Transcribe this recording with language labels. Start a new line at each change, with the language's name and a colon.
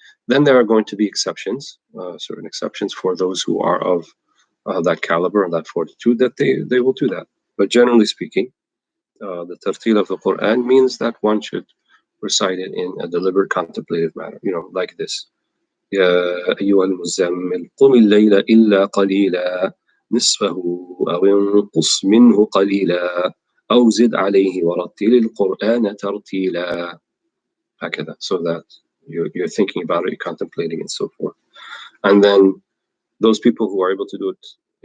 English: Then there are going to be exceptions, certain exceptions for those who are of that caliber and that fortitude, that they will do that. But generally speaking, the tartil of the Quran means that one should recite it in a deliberate, contemplative manner, like this.
Arabic: يا أيها المزمل قم الليل إلا قليلا نصفه أو انقص منه قليلا أو زد عليه ورتل القرآن ترتيلا. هكذا,
English: so that you're thinking about it, you're contemplating, and so forth. And then those people who are able to do it